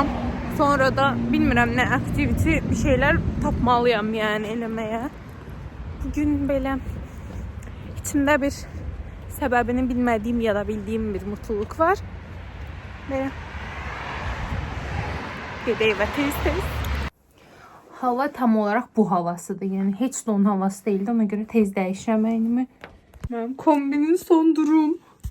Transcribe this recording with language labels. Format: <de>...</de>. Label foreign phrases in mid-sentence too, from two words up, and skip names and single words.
<az>Sonra da bilmirəm nə aktivite bir şeylər tapmalıyam yəni eləməyə. Bugün belə içimdə bir səbəbini bilmədiyim ya da bildiyim bir mutluluk var. Belə gedək evə tez-tez.</az> <tr>Hava tam olarak bu havasıdır. Yani heç de onun havası değildi.</tr> <az>Ona göre tez değiştirəm əynimi. Mənim kombinin son durum.</az>